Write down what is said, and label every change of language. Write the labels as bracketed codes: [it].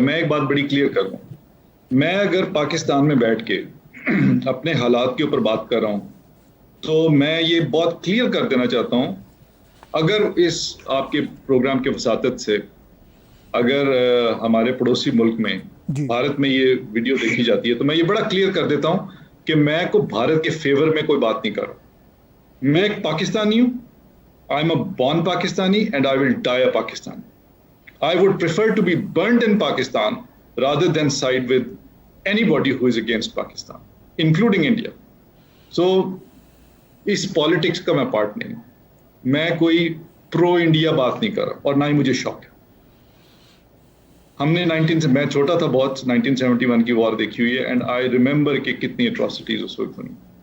[ur] میں ایک بات بڑی کلیئر کر دوں, میں اگر پاکستان میں بیٹھ کے اپنے حالات کے اوپر بات کر رہا ہوں تو میں یہ بہت کلیئر کر دینا چاہتا ہوں, اگر اس آپ کے پروگرام کے وساطت سے اگر ہمارے پڑوسی ملک میں بھارت میں یہ ویڈیو دیکھی جاتی ہے تو میں یہ بڑا کلیئر کر دیتا ہوں کہ میں کو بھارت کے فیور میں کوئی بات نہیں کر رہا. میں ایک پاکستانی ہوں. [en] I am a born Pakistani and I will die a Pakistani. I would prefer to be burnt in Pakistan rather than side with anybody who is against Pakistan, including India. [ur] So, اس politics کا میں part نہیں ہوں. میں کوئی پرو India بات نہیں کر رہا اور نہ ہی مجھے شوق ہے. ہم نے میں چھوٹا تھا بہت, 1971 کی وار دیکھی ہوئی ہے [en] and I remember [ur] کہ کتنی اٹراسٹیز اس وقت ہوئی.